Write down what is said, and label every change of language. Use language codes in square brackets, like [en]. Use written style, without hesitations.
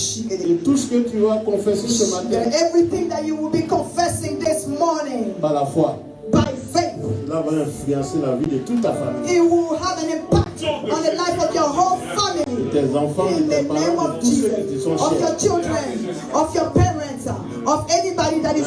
[fr] Et tout ce que tu vas confesser ce matin [en] Everything that you will be confessing this morning [fr] par la foi, [en] by faith, [fr] cela va influencer la vie de toute ta famille. [en] it will have an impact on the life of your whole family. [fr] Tes enfants, [en] In [fr] tes [en] the name [fr] parents, [en] of [fr] tous ceux qui te [en] Jesus, [fr] sont [en] of your [fr] chers. [en] children, of your parents, of anybody that is